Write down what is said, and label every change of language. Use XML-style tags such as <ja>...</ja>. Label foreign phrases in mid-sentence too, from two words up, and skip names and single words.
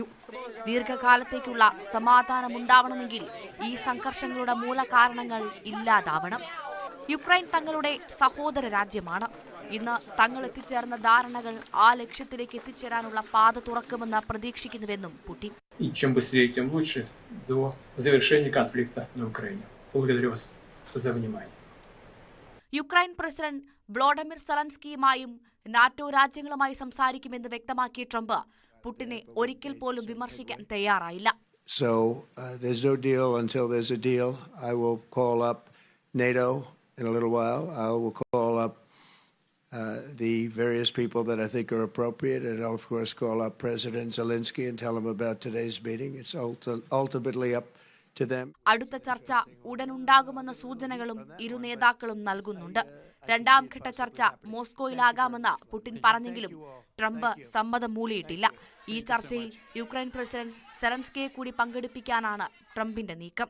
<ml>ദീർഘകാലത്തേക്കുള്ള സമാധാനമുണ്ടാവണമെങ്കിൽ ഈ സംഘർഷങ്ങളുടെ മൂലകാരണങ്ങൾ ഇല്ലാതാവണം. യുക്രൈൻ തങ്ങളുടെ സഹോദര രാജ്യമാണ്. ഇന്ന് തങ്ങൾ എത്തിച്ചേർന്ന ധാരണകൾ ആ ലക്ഷ്യത്തിലേക്ക് എത്തിച്ചേരാനുള്ള പാത തുറക്കുമെന്ന് പ്രതീക്ഷിക്കുന്നുവെന്നും പുടിൻ.</ml> <ru>И чем быстрее, тем лучше до завершения конфликта на Украине. Благодарю вас за внимание.</ru> <ml>യുക്രൈൻ പ്രസിഡന്റ് വ്ളോഡിമിർ സെലൻസ്കിയുമായും നാറ്റോ രാജ്യങ്ങളുമായി സംസാരിക്കുമെന്ന് വ്യക്തമാക്കിയ ട്രംപ് പുടിനെ ഒരിക്കൽ പോലും വിമർശിക്കാൻ തയ്യാറായില്ല.</ml> <en>So there's no deal until there's a deal. I will call up NATO in a little while. I will call up the various people that I think are appropriate, and I'll of course call up President Zelensky and tell him about today's meeting. It's ultimately up to them.</en> <ml>അടുത്ത ചർച്ച ഉടനുണ്ടാകുമെന്ന സൂചനകളും ഇരു നേതാക്കളും നൽകുന്നുണ്ട്. രണ്ടാം ഘട്ട ചർച്ച മോസ്കോയിലാകാമെന്ന് പുടിൻ പറഞ്ഞെങ്കിലും ട്രംപ് സമ്മതം മൂളിയിട്ടില്ല. ഈ ചർച്ചയിൽ യുക്രൈൻ പ്രസിഡന്റ് സെലൻസ്കിയെ കൂടി പങ്കെടുപ്പിക്കാനാണ് ട്രംപിന്റെ നീക്കം.</ml>